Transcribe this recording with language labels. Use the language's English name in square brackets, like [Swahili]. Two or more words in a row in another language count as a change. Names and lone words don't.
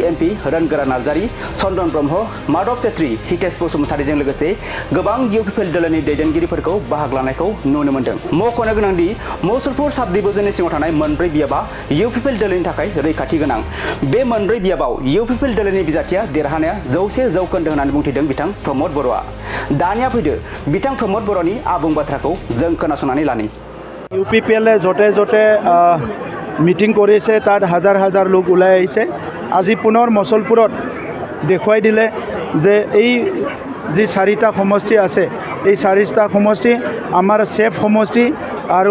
[Bodo] एमपि रोनगोरा नार्जारी चन्दन ब्रह्म माधव सेत्री हितेश बसुमतारीजों लोगोसे गोबां इउ पिपल दोलोनि दैदेनगिरिफोरखौ बाहागो लानायखौ नुनो मोन्दों मख'नो गोनांदि मुसलपुर साब डिभिजननि सिङाव थानाय मोनब्रै बियाबा इउ पिपल दोलोनि थाखाय रैखाथि गोनां बे मोनब्रै बियाबाव इउ पिपल दोलोनि बिजाथिया देरहानाया 100 जौखोन्दो होननानै बुंथिदों बिथां प्रमद बर'आ दानिया फैदो बिथां प्रमद बर'नि आबुं बाथ्राखौ जों खोनासंनानै लानि [Assamese] ইউ পি পি এলে য'তে য'তে মিটিং কৰিছে তাত হাজাৰ হাজাৰ লোক ওলাই আহিছে আজি পুনৰ মুছলপুৰত দেখুৱাই দিলে যে এই যি চাৰিটা সমষ্টি আছে এই চাৰিটা সমষ্টি আমাৰ ছেফ সমষ্টি আৰু